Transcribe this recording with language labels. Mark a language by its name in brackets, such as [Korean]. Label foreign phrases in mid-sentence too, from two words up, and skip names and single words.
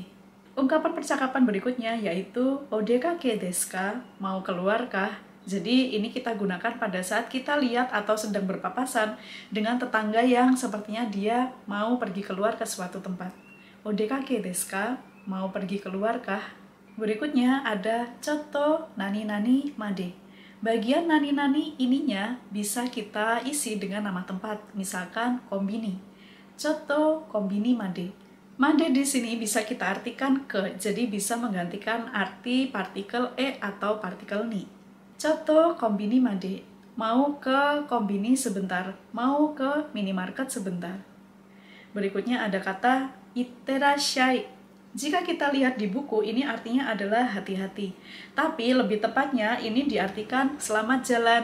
[Indonesian] Ungkapan percakapan berikutnya yaitu [Japanese] odekake desu ka? [Indonesian] Mau keluarkah? Jadi ini kita gunakan pada saat kita lihat atau sedang berpapasan dengan tetangga yang sepertinya dia mau pergi keluar ke suatu tempat. [Japanese] Odekake desu ka? [Indonesian] Mau pergi keluarkah? Berikutnya ada [Japanese] chotto nani-nani made. [Indonesian] Bagian nani-nani ininya bisa kita isi dengan nama tempat, misalkan kombini. [Japanese] Chotto kombini made. [Indonesian] Made di sini bisa kita artikan ke, jadi bisa menggantikan arti partikel e atau partikel ni. [Japanese] Chotto kombini made. [Indonesian] Mau ke kombini sebentar, mau ke minimarket sebentar. Berikutnya ada kata Itterashai. Jika kita lihat di buku, ini artinya adalah hati-hati. Tapi lebih tepatnya ini diartikan selamat jalan.